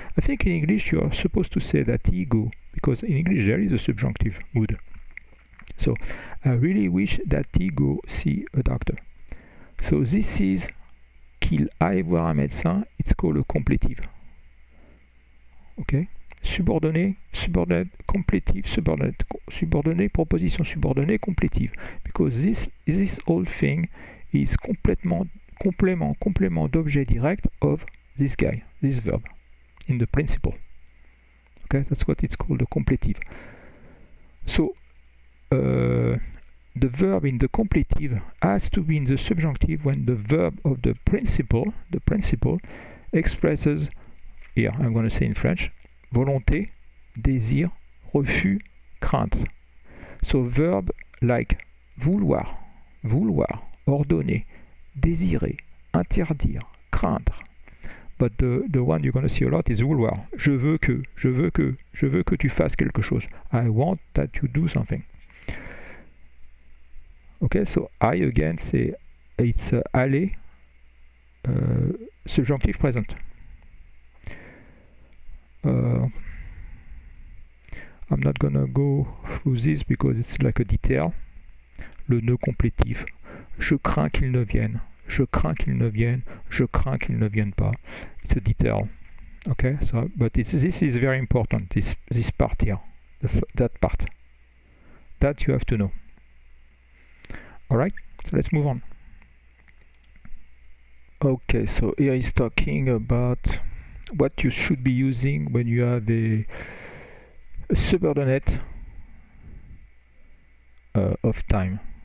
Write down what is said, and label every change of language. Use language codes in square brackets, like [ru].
[en] I think in English you are supposed to say that he go, because in English there is a subjunctive mood. So I really wish that he go see a doctor. So this is [fr] qu'il aille voir un médecin. [en] It's called a completive. [fr] Okay, subordonné, completive, subordonné, proposition subordonnée, completive. [en] Because this whole thing is [fr] complément d'objet direct [en] of this guy, this verb, in the principle. Okay, that's what it's called, the completive. So the verb in the completive has to be in the subjunctive when the verb of the principle expresses, here I'm going to say in French, [fr] volonté, désir, refus, crainte. [en] So verb like [fr] vouloir, ordonner, désirer, interdire, craindre. [en] But the one you're going to see a lot is vouloir. [fr] Je veux que tu fasses quelque chose. [en] I want that you do something. Okay, so I again say it's aller, subjunctive present. I'm not gonna go through this because it's like a detail. [fr] Le ne complétif. Je crains qu'il ne vienne. Je crains qu'il ne vienne. Je crains qu'il ne vienne pas. [en] It's a detail. Okay, so but this is very important. This part here, that part, that you have to know. All right, so let's move on. Okay, so here he's talking about what you should be using when you have a subordinate of time.